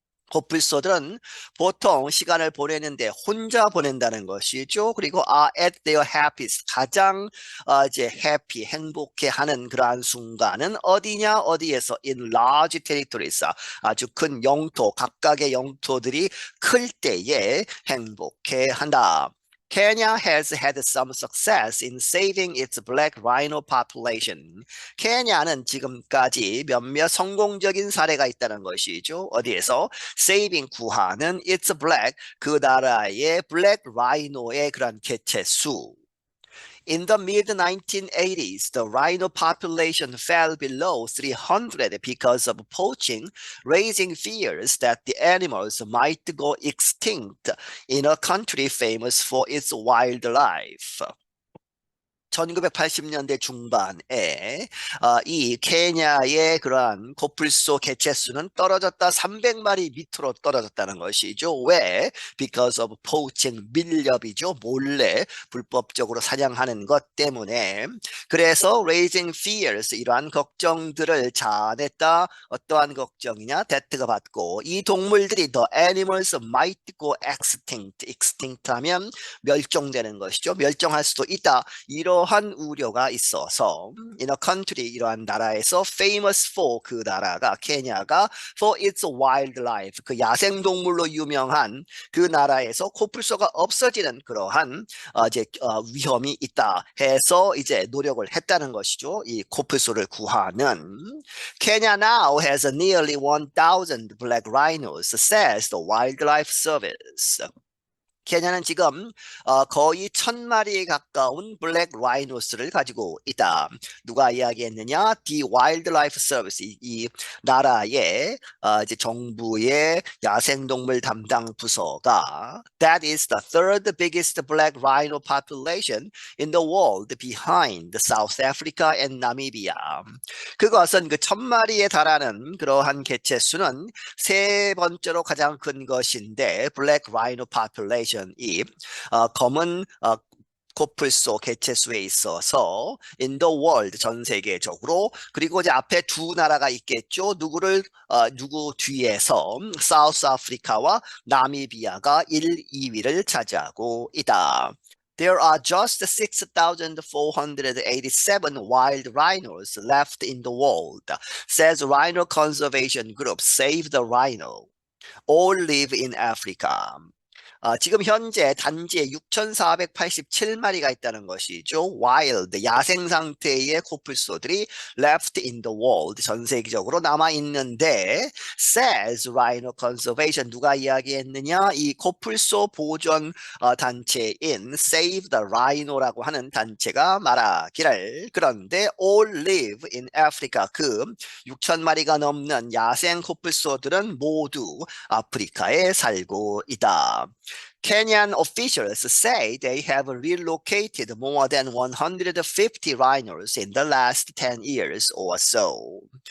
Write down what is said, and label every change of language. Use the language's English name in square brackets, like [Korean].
[Korean] 코뿔소들은 보통 시간을 보내는데 혼자 보낸다는 것이죠. 그리고 [English] are at their happiest, [Korean] 가장 이제 happy, 행복해하는 그러한 순간은 어디냐? 어디에서? [English] in large territories, [Korean] 아주 큰 영토, 각각의 영토들이 클 때에 행복해한다. [English] Kenya has had some success in saving its black rhino population. [Korean] 케냐는 지금까지 몇몇 성공적인 사례가 있다는 것이죠. 어디에서? saving, 구하는 [English] its black, [Korean] 그 나라의 black rhino의 그런 개체 수. [English] In the mid-1980s, the rhino population fell below 300 because of poaching, raising fears that the animals might go extinct in a country famous for its wildlife. [Korean] 1980년대 중반에 이 케냐의 그러한 코뿔소 개체 수는 떨어졌다. 300마리 밑으로 떨어졌다는 것이죠. 왜? [English] Because of poaching, [Korean] 밀렵이죠. 몰래 불법적으로 사냥하는 것 때문에. 그래서 raising fears, 이러한 걱정들을 자아냈다. 어떠한 걱정이냐? 대트가 받고 이 동물들이 [English] the animals might go extinct, [Korean] extinct 하면 멸종되는 것이죠. 멸종할 수도 있다. 이러한 우려가 있어서 [English] in a country, [Korean] 이러한 나라에서 [English] famous for, [Korean] 그 나라가 케냐가 [English] for its wildlife, [Korean] 그 야생동물로 유명한 그 나라에서 코뿔소가 없어지는 그러한 이제 위험이 있다 해서 이제 노력을 했다는 것이죠. 이 코뿔소를 구하는. [English] Kenya now has nearly 1,000 black rhinos, says the Wildlife Service. [Korean] 케냐는 지금 거의 1,000마리에 가까운 블랙 라이노스를 가지고 있다. 누가 이야기했느냐? [English] The Wildlife Service, [Korean] 이 나라의 이제 정부의 야생동물 담당 부서가 [English] That is the third biggest black rhino population in the world behind South Africa and Namibia. [Korean] 그것은 그 1,000마리에 달하는 그러한 개체 수는 세 번째로 가장 큰 것인데 블랙 라이노 population, 이 검은 코뿔소 개체수에 있어서 [English] in the world [Korean] 전 세계적으로 그리고 이제 앞에 두 나라가 있겠죠. 누구 뒤에서 사우스 아프리카와 나미비아가 1, 2위를 차지하고 있다. [English] There are just 6,487 wild rhinos left in the world, says Rhino Conservation Group Save the Rhino. All live in Africa. [Korean] 지금 현재 단지에 6,487마리가 있다는 것이죠. wild, 야생 상태의 코뿔소들이 [English] left in the world, [Korean] 전 세계적으로 남아 있는데 [English] says Rhino Conservation, [Korean] 누가 이야기했느냐? 이 코뿔소 보존 단체인 Save the Rhino라고 하는 단체가 말하기를 그런데 [English] all live in Africa, [Korean] 그 6,000마리가 넘는 야생 코뿔소들은 모두 아프리카에 살고 있다. [English] Kenyan officials say they have relocated more than 150 rhinos in the last 10 years or so.